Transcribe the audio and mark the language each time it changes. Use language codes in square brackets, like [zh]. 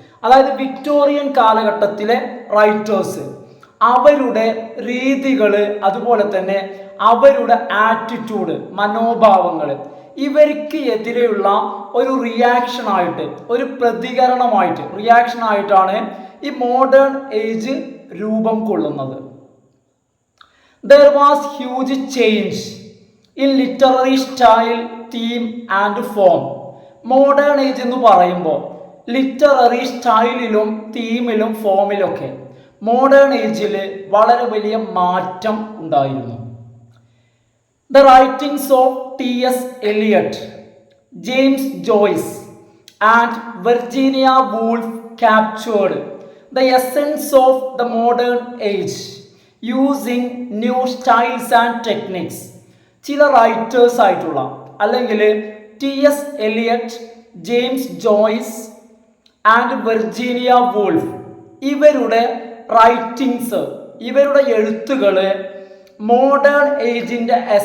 [ml] അതായത് വിക്ടോറിയൻ കാലഘട്ടത്തിലെ റൈറ്റേഴ്സ് അവരുടെ രീതികൾ, അതുപോലെ തന്നെ അവരുടെ ആറ്റിറ്റ്യൂഡ്, മനോഭാവങ്ങൾ, ഇവർക്ക് എതിരെയുള്ള ഒരു റിയാക്ഷനായിട്ട്, ഒരു പ്രതികരണമായിട്ട്, റിയാക്ഷനായിട്ടാണ് ഈ മോഡേൺ ഏജ് രൂപം കൊള്ളുന്നത്. [en] There was huge change in literary style, theme and form. [ml] Modern age എന്ന് പറയുമ്പോൾ ലിറ്റററി സ്റ്റൈലിലും തീമിലും ഫോമിലൊക്കെ മോഡേൺ ഏജിൽ വളരെ വലിയ മാറ്റം ഉണ്ടായിരുന്നു. [en] The writings of T.S. Eliot, James Joyce and Virginia Woolf captured the essence of the modern age using new styles and techniques. [ml] ചില writers ആയിട്ടുള്ള അല്ലെങ്കിൽ T.S. Eliot, James Joyce and Virginia wolf, ഇവരുടെ റൈറ്റിങ്സ്, ഇവരുടെ എഴുത്തുകൾ മോഡേൺ ഏജിൻ്റെ